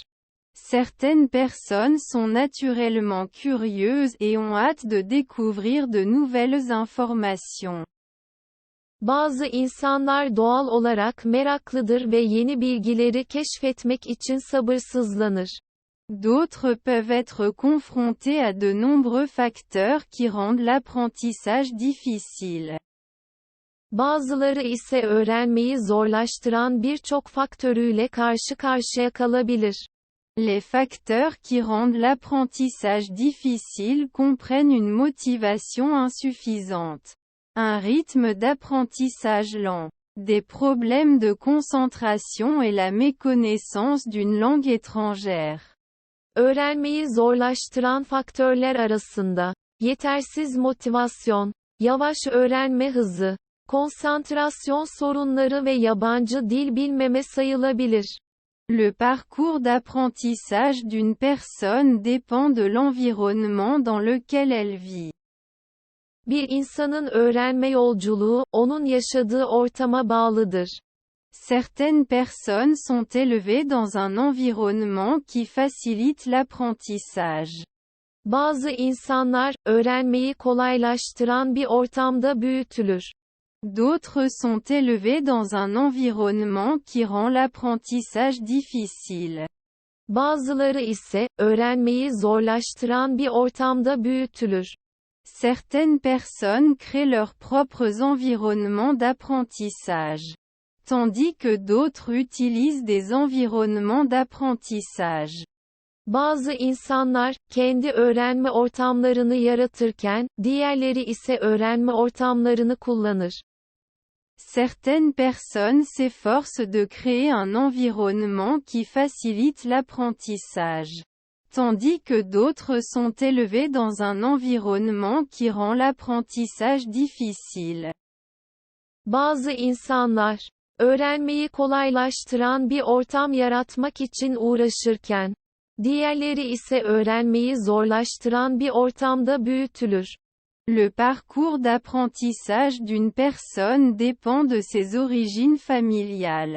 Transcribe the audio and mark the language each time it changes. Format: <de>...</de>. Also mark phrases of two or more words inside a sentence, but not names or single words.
<fr>Certaines personnes sont naturellement curieuses et ont hâte de découvrir de nouvelles informations.</fr> <tr>Bazı insanlar doğal olarak meraklıdır ve yeni bilgileri keşfetmek için sabırsızlanır.</tr> <fr>D'autres peuvent être confrontés à de nombreux facteurs qui rendent l'apprentissage difficile.</fr> <tr>Bazıları ise öğrenmeyi zorlaştıran birçok faktörüyle karşı karşıya kalabilir.</tr> <fr>Les facteurs qui rendent l'apprentissage difficile comprennent une motivation insuffisante, un rythme d'apprentissage lent, des problèmes de concentration et la méconnaissance d'une langue étrangère.</fr> <tr>Öğrenmeyi zorlaştıran faktörler arasında, yetersiz motivasyon, yavaş öğrenme hızı, konsantrasyon sorunları ve yabancı dil bilmeme sayılabilir.</tr> <fr>Le parcours d'apprentissage d'une personne dépend de l'environnement dans lequel elle vit.</fr> <tr>Bir insanın öğrenme yolculuğu, onun yaşadığı ortama bağlıdır.</tr> <fr>Certaines personnes sont élevées dans un environnement qui facilite l'apprentissage.</fr> <tr>Bazı insanlar, öğrenmeyi kolaylaştıran bir ortamda büyütülür.</tr> <fr>D'autres sont élevés dans un environnement qui rend l'apprentissage difficile.</fr> <tr>Bazıları ise, öğrenmeyi zorlaştıran bir ortamda büyütülür.</tr> <fr>Certaines personnes créent leurs propres environnements d'apprentissage. Tandis que d'autres utilisent des environnements d'apprentissage.</fr> <tr>Bazı insanlar, kendi öğrenme ortamlarını yaratırken, diğerleri ise öğrenme ortamlarını kullanır.</tr> <fr>Certaines personnes s'efforcent de créer un environnement qui facilite l'apprentissage. Tandis que d'autres sont élevés dans un environnement qui rend l'apprentissage difficile.</fr> <tr>Bazı insanlar, öğrenmeyi kolaylaştıran bir ortam yaratmak için uğraşırken, diğerleri ise öğrenmeyi zorlaştıran bir ortamda büyütülür.</tr> <fr>Le parcours d'apprentissage d'une personne dépend de ses origines familiales.</fr>